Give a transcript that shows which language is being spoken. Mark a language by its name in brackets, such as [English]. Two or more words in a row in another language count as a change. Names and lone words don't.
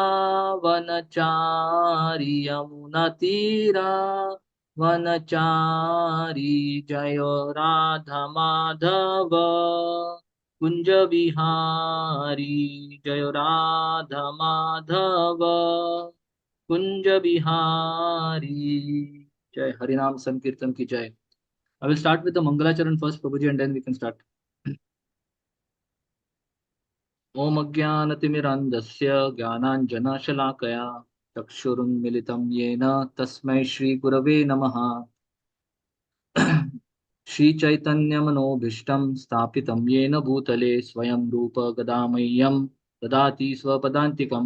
[Hindi] वनचारी यमुना तीरा वनचारी जय राधा माधव कुंज बिहारी जय राधा माधव कुंज बिहारी जय हरिनाम संकीर्तन की जय. [English] I will start with the Mangalacharan first, Prabhuji, and then we can start. [Sanskrit] ओम अज्ञानतिमिरान्धस्य ज्ञानाञ्जनशलाकया चक्षुरुन्मिलितं येन तस्मै श्रीगुरवे नमः. श्रीचैतन्यमनोभीष्टं स्थापितं येन भूतले स्वयं रूप गदामह्यं ददाति स्वपदान्तिकं.